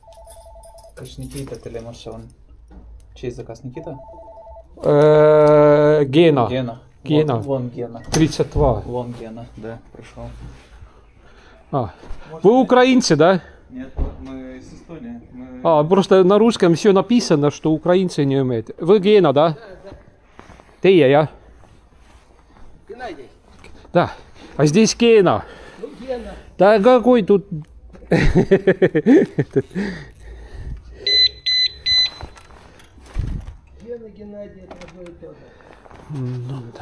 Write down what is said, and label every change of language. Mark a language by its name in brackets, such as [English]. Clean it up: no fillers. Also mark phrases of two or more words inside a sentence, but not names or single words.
[Estonian] Kas Nikita telemossa on? [Russian] Чей заказ, Никита? Гена. Гена. Вон Гена. 32. Вон Гена, да, пришел. Вы украинцы, да? Нет, мы из Эстонии. Просто на русском все написано, что украинцы не умеют. Вы Гена, да? [Estonian] Teie, jah? [Russian] Геннадий. Да. А здесь Гена. Ну, Гена. Да какой тут... Гена, Геннадий, это одно и то же. Ну, да.